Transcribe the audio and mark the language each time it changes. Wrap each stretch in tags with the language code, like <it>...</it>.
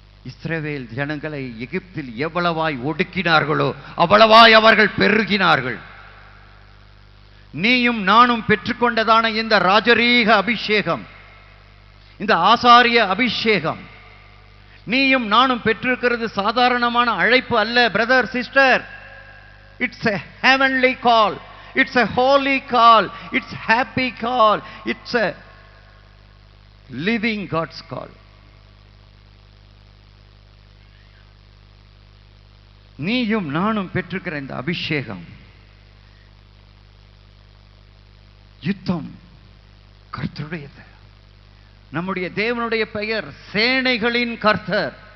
<ta>இஸ்ரவேல் ஜனங்களை எகிப்தில் எவ்வளவாய் ஒடுக்கினார்களோ அவ்வளவாய் அவர்கள் பெருகினார்கள். நீயும் நானும் பெற்றுக்கொண்டதான இந்த ராஜரீக அபிஷேகம், இந்த ஆசாரிய அபிஷேகம், நீயும் நானும் பெற்றிருக்கிறது சாதாரணமான அழைப்பு அல்ல.</ta> <en>Brother, sister, it's a heavenly call, it's a holy call, it's happy call, it's a living God's call.</en> <ta>நீயும் நானும் பெற்றிருக்கிற இந்த அபிஷேகம், யுத்தம் கர்த்தருடையது. நம்முடைய தேவனுடைய பெயர் சேனைகளின் கர்த்தர்.</ta>